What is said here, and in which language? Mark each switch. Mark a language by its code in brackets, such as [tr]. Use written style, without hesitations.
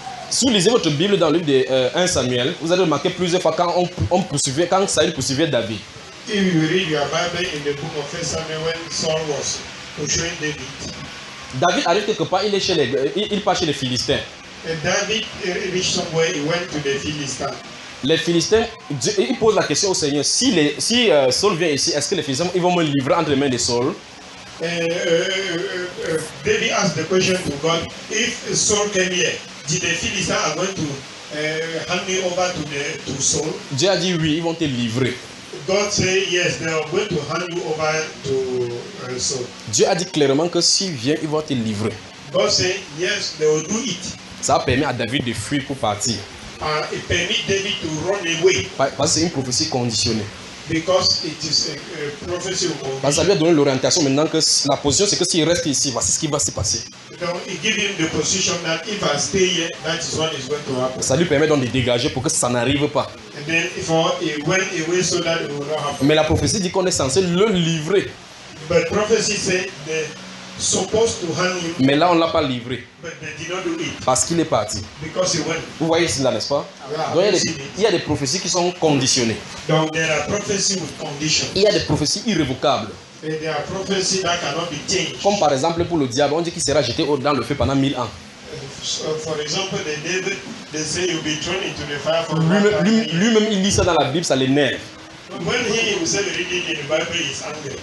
[fr] Si vous lisez votre Bible dans le livre de 1 Samuel, vous allez remarquer plusieurs fois quand on poursuivait, quand Saül poursuivait David. [en] If you read your Bible in the book of 1 Samuel when Saul was pursuing David. [fr] David arrive quelque part, il est chez les il part chez les Philistins. [en] And David reached somewhere, he went to the Philistines. [fr] Les Philistins, il pose la question au Seigneur, Saul vient ici, est-ce que les Philistins ils vont me livrer entre les mains de Saul? [en] David asked the question to God, if Saul came here, did the Philistines are going to hand me over to Saul? [fr] Dieu a dit oui, ils vont te livrer. [en] God said yes, they are going to hand you over to Saul. [fr] Dieu a dit clairement que s'il vient, ils vont te livrer. [en] God said yes, they will do it. [fr] Ça a permis à David de fuir pour partir. [en] It permit David to run away. [fr] Parce que c'est une prophétie conditionnée. [en] Because it is a prophecy conditionnée. [fr] Parce que ça lui a donné l'orientation maintenant que la position c'est que s'il reste ici, voici ce qui va se passer. [en] Donc, it gives him the position that if I stay here, that is what is going to happen. [fr] Ça lui permet donc de dégager pour que ça n'arrive pas. [en] And then for he went away so that it will not happen. [fr] Mais la prophétie dit qu'on est censé le livrer. [en] But prophecy says the supposed to hang him. [fr] Mais là, on ne l'a pas livré. [en] But they did not do it. [fr] Parce qu'il est parti. [en] Because he went. [fr] Vous voyez cela, n'est-ce pas? [en] Yeah, [fr] donc, il y a des prophéties qui sont conditionnées. [en] Donc, there are prophecies with conditions. [fr] Il y a des prophéties irrévocables. [en] And there are prophecies that cannot be changed. [fr] Comme par exemple pour le diable, on dit qu'il sera jeté dans le feu pendant 1000 ans. [en] For example, the devil, they say he'll be thrown into the fire for [fr] lui-même, il lit ça dans la Bible, ça l'énerve. [en] When he himself read it in the Bible, he's angry.